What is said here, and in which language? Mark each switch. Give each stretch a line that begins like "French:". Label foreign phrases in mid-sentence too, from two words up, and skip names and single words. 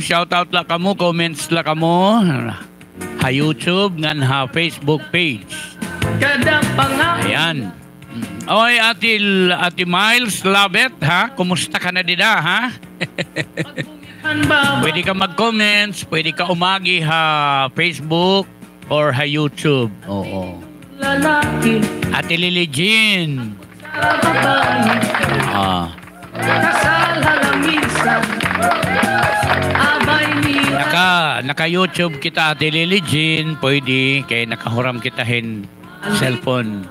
Waray: Shoutout la kamo, comments la kamo. Ha YouTube, ngan ha Facebook page. Ayan. Oy,
English: Ate Miles, love it ha.
Waray: Kumusta ka na dida ha? Pwede ka mag-comments, pwede ka umagi ha Facebook or ha YouTube. Oo. Ate Lily Jean. Naka-YouTube kita Ate Lily Jean. Pwede, kaya nakahuram kitahin cellphone.